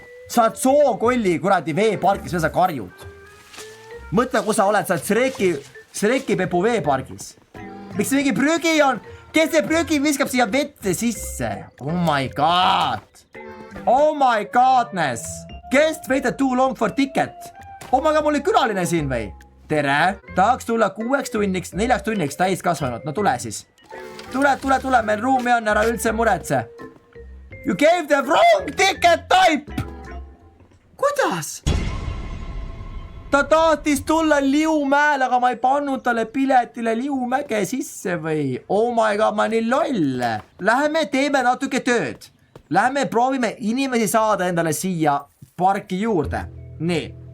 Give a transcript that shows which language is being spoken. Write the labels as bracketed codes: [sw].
[et] Sa oled sookolli kuradi veepargis, mida sa karjud. Mõtle, kus sa oled, sa oled Shreki Peppu veepargis. Miks mingi prügi on? Kes see prügi viskab siia vette sisse? [en] Oh my god. Oh my godness. Guest waited too long for ticket. Oh my god, [et] mul oli külaline siin või? Tere. Tahaks tulla 6 tunniks, 4 tunniks täis kasvanud. No tule siis. Tule, meil ruumi on, ära üldse muretse. [en] You gave the wrong ticket type! [et] Kuidas? Ta tahtis tulla Liumäele, aga ma ei pannud talle piletile Liumäge sisse või? [en] Oh my god, [et] ma nii loll. Läheme teeme natuke tööd. Läheme proovime inimesi saada endale siia parki juurde. Nii.